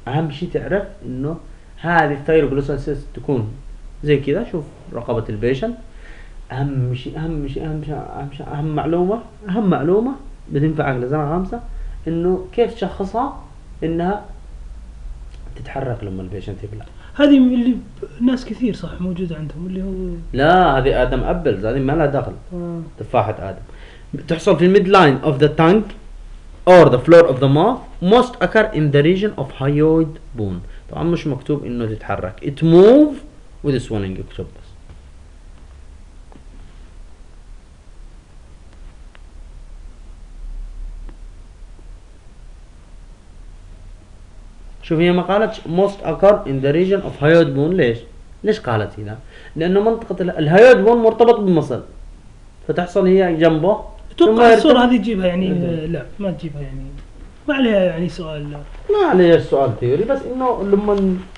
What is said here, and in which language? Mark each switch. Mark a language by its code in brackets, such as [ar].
[ar] اهم شيء تعرف انه هذه الثايروغلوسال سيست تكون زي كذا شوف رقبة البيشن. اهم معلومة بتنفعك لزمن خمسة انه كيف تشخصها انها تتحرك لما البيشن تبلع. هذه اللي ناس كثير صح موجودة عندهم اللي هو لا هذه ادم ابلز هذه ما لها دخل تفاحة ادم تحصل في [en] midline of the tongue or the floor of the mouth most occur in the region of hyoid bone. [ar] طبعا مش مكتوب انه تتحرك [en] it move with swelling [ar] اكتب بس شوف هي ما قالتش [en] most occur in the region of hyoid bone. [ar] ليش قالت هنا؟ لانه منطقة الهيود بون مرتبط بالمصل فتحصل هي جنبه توقع الصورة هذه تجيبها يعني لا ما تجيبها يعني ما عليها يعني سؤال لا. ما عليها سؤال ثيوري بس انه لما